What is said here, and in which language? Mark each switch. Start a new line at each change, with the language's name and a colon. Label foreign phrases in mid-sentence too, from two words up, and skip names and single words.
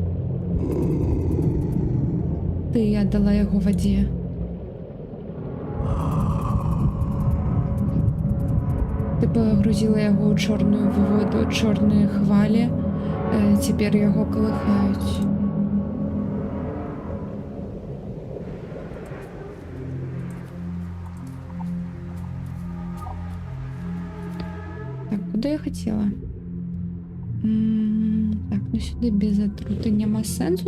Belarusian: Ты аддала яго вадзе. Ты пагрузіла яго ў чорную воду, чорныя хвалі. Цяпер яго калыхаюць.
Ukrainian: Так, куди я хотіла? Так, ну сюди без отрути нема сенсу.